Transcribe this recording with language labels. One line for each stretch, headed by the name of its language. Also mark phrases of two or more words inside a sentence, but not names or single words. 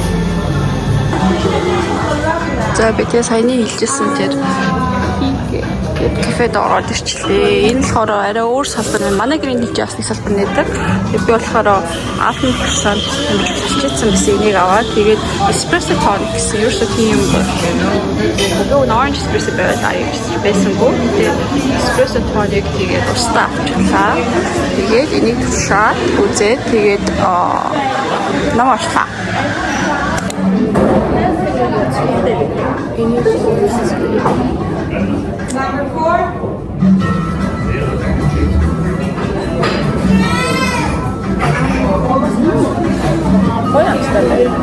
Mongolian: За бид саяны хэлжсэн тэр кафед ороод ирчлээ. Энэ болохоор арай өөр салбар нь манай гэрийн хийж ясны салбар нээдэг. Би болохоор Alton croissant хичээсэн байсан энийг аваад тэгээд
English: espresso tonic
Mongolian: гэсэн ерөөсөө тийм юм
English: orange espresso
Mongolian: байсангүй. Тэгээд
English: espresso tonic
Mongolian: тэгээд устдаа авчихлаа. Тэгээд энийг туршаад үзээд тэгээд намаашлаа. Number 4. Гоё амттай.